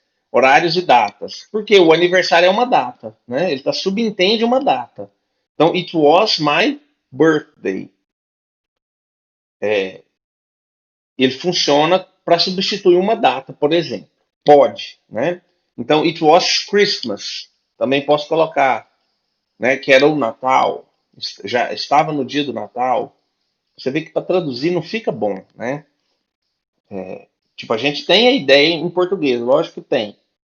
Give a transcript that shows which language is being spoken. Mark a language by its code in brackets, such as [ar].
[pt] Horários e datas. Porque o aniversário é uma data, né? Ele subentende uma data. [en] Então, it was my birthday. [pt] Ele funciona para substituir uma data, por exemplo. Pode, né? Então, [en] it was Christmas. [pt] Também posso colocar, né? Que era o Natal. Já estava no dia do Natal. Você vê que para traduzir não fica bom, né? Tipo, a gente tem a ideia em português, lógico que tem.